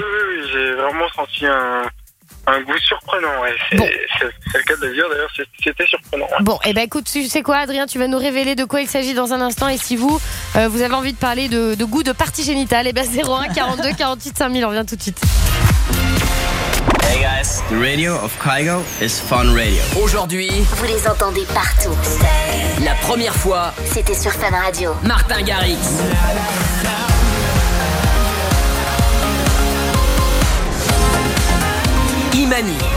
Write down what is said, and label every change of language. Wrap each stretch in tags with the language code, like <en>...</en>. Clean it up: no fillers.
<fr>Oui, oui, j'ai vraiment senti un goût surprenant. Ouais. C'est le cas de le dire. D'ailleurs, c'était surprenant. Ouais. Bon, et ben écoute, tu sais quoi, Adrien, tu vas nous révéler de quoi il s'agit dans un instant. Et si vous, vous avez envie de parler de goût de partie génitale, et ben 01 42 48 5000. On vient tout de suite.</fr> <en>Hey guys, the radio of Kygo is Fun Radio.</en> <fr>Aujourd'hui, vous les entendez partout. La première fois, c'était sur Fun Radio. Martin Garrix. Imani.</fr>